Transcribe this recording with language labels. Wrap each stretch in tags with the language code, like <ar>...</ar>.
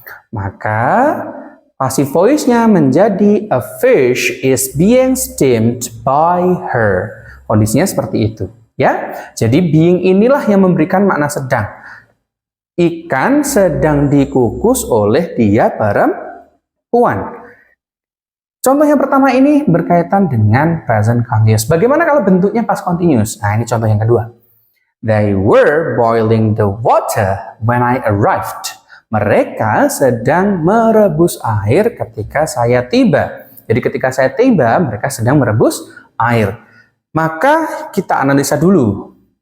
<en>Maka, passive voice-nya menjadi a fish is being steamed by her.</en> <id>Kondisinya seperti itu. Ya, jadi being inilah yang memberikan makna sedang. Ikan sedang dikukus oleh dia perempuan. Contoh yang pertama ini berkaitan dengan present continuous. Bagaimana kalau bentuknya past continuous? Nah, ini contoh yang kedua.</id> <en>They were boiling the water when I arrived.</en> <id>Mereka sedang merebus air ketika saya tiba. Jadi ketika saya tiba, mereka sedang merebus air. Maka kita analisa dulu.</id>